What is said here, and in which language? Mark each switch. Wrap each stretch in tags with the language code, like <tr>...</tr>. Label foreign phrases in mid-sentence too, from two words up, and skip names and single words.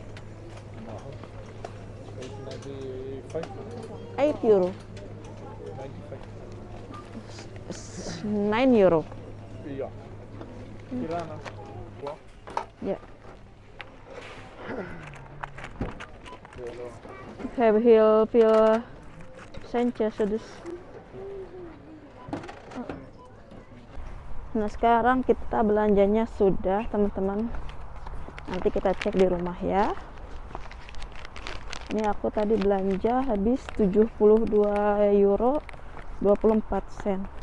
<id>Mahal. 95. 8 euro. 95. 9 euro. Iya. Kirana. Wah. Ya. Have heel Sanchez dus. Nah, sekarang kita belanjanya sudah, teman-teman. Nanti kita cek di rumah ya. Ini aku tadi belanja habis 72 euro 24 sen.</id>